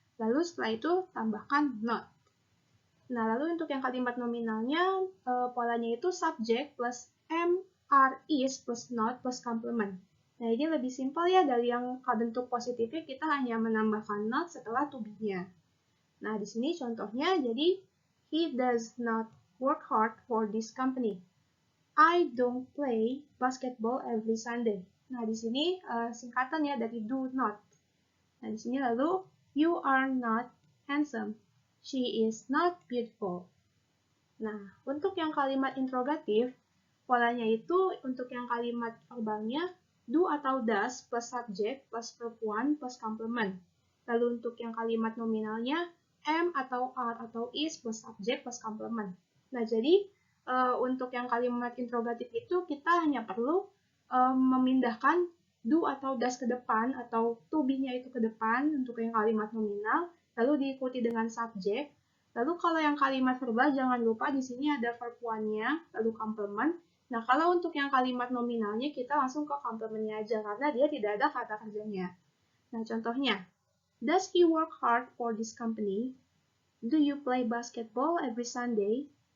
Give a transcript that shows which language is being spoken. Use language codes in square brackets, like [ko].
[id] Lalu setelah itu tambahkan not. Nah, lalu untuk yang kalimat nominalnya, polanya itu subjek plus am, are, is plus not plus complement. Nah, ini lebih simpel ya, dari yang bentuk positifnya kita hanya menambahkan not setelah to be-nya. Nah, di sini contohnya, jadi [en] he does not work hard for this company. I don't play basketball every Sunday. [id] Nah, di sini singkatan ya dari do not. Nah, di sini lalu [en] you are not handsome. She is not beautiful. [id] Nah, untuk yang kalimat interrogatif, polanya itu untuk yang kalimat verbalnya do atau does plus subject plus verb one plus complement. Lalu untuk yang kalimat nominalnya am atau are atau is plus subject plus complement. Nah, jadi untuk yang kalimat interrogatif itu kita hanya perlu memindahkan do atau does ke depan atau to be-nya itu ke depan untuk yang kalimat nominal, lalu diikuti dengan subjek. Lalu kalau yang kalimat verbal jangan lupa di sini ada verb one-nya, lalu complement. Nah, kalau untuk yang kalimat nominalnya kita langsung ke complement-nya aja karena dia tidak ada kata kerjanya. Nah, contohnya, [en] does he work hard for this company? Do you play basketball every Sunday?